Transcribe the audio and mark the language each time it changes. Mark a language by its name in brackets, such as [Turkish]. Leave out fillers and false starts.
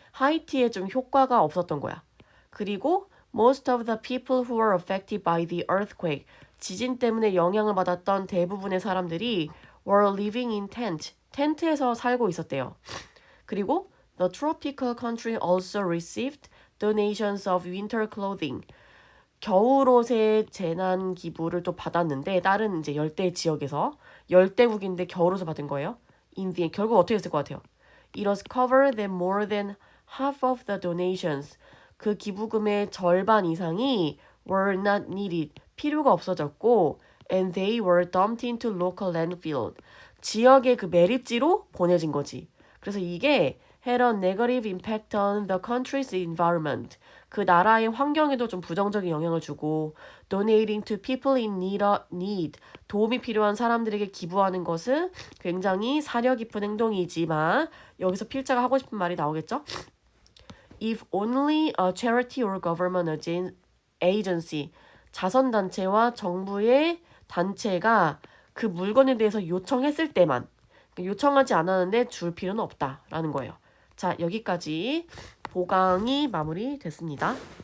[Korean] 하이티에 좀 효과가 없었던 거야. [English] 그리고 most of the people who were affected by the earthquake. [Korean] 지진 때문에 영향을 받았던 대부분의 사람들이 [English] were living in [Korean] 텐트에서 살고 있었대요. [English] 그리고 the tropical country also received donations of winter clothing. [Korean] 겨울옷의 재난 기부를 또 받았는데 다른 이제 열대 지역에서 열대국인데 겨울옷을 받은 거예요. 결국 어떻게 됐을 것 같아요? [English] It was covered that more than half of the donations. [Korean] 그 기부금의 절반 이상이 [English] were not needed. [Korean] 필요가 없어졌고 [English] and they were dumped into local landfill. [Korean] 지역의 그 매립지로 보내진 거지. 그래서 이게 [English] had a negative impact on the country's environment. [Korean] 그 나라의 환경에도 좀 부정적인 영향을 주고 [English] donating to people in need. [Korean] 도움이 필요한 사람들에게 기부하는 것은 굉장히 사려 깊은 행동이지만 여기서 필자가 하고 싶은 말이 나오겠죠? [English] If only a charity or government agency, [Korean] 자선단체와 정부의 단체가 그 물건에 대해서 요청했을 때만, 요청하지 않았는데 줄 필요는 없다라는 거예요. 자, 여기까지 보강이 마무리됐습니다.